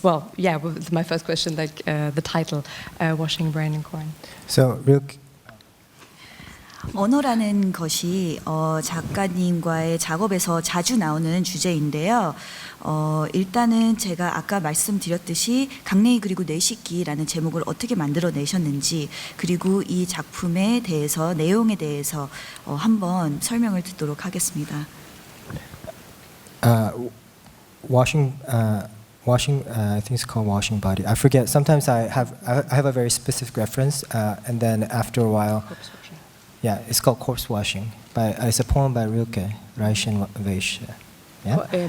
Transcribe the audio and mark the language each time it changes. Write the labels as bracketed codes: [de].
[en] Well, yeah, with my first question, like the title, Washing Brain and Coin. So real. [ko] 언어라는 것이 작가님과의 작업에서 자주 나오는 주제인데요. 일단은 제가 아까 말씀드렸듯이 강냉이 그리고 뇌식기라는 제목을 어떻게 만들어내셨는지 그리고 이 작품에 대해서 내용에 대해서 한번 설명을 듣도록 하겠습니다. [en] Washing, I think it's called Washing Body. I forget. Sometimes I have a very specific reference, and then after a while. Yeah, it's called Corpse Washing. It's a poem by Rilke, Reichenwäsche. Yeah?